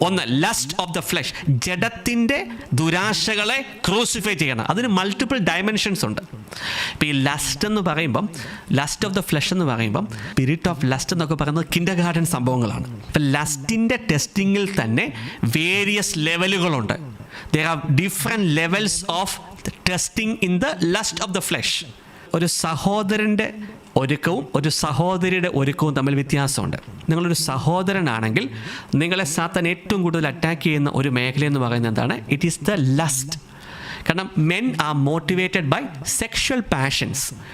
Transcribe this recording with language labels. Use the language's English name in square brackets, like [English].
[Malayalam] ഒന്ന്, [English] lust of the flush, [Malayalam] ജഡത്തിൻ്റെ ദുരാശകളെ crucify ചെയ്യണം. അതിന് മൾട്ടിപ്പിൾ ഡയമെൻഷൻസ് ഉണ്ട്. ഇപ്പോൾ ഈ ലസ്റ്റ് എന്ന് പറയുമ്പം, ലസ്റ്റ് ഓഫ് ദ ഫ്ലഷ് എന്ന് പറയുമ്പം, സ്പിരിറ്റ് ഓഫ് ലസ്റ്റ് എന്നൊക്കെ പറയുന്നത് കിൻഡർ ഗാർഡൻ സംഭവങ്ങളാണ്. ഇപ്പം ലസ്റ്റിൻ്റെ ടെസ്റ്റിങ്ങിൽ തന്നെ various ലെവലുകളുണ്ട്. [English] there are different levels of testing in the lust of the flesh. [Malayalam] ഒരു സഹോദരൻ്റെ ഒരുക്കവും ഒരു സഹോദരിയുടെ ഒരുക്കവും തമ്മിൽ വ്യത്യാസമുണ്ട്. നിങ്ങളൊരു സഹോദരനാണെങ്കിൽ നിങ്ങളെ സാത്താൻ ഏറ്റവും കൂടുതൽ അറ്റാക്ക് ചെയ്യുന്ന ഒരു മേഖലയെന്ന് പറയുന്നത് എന്താണ്? [English] It is the lust. [Malayalam] കാരണം [English] Men are motivated by sexual passions.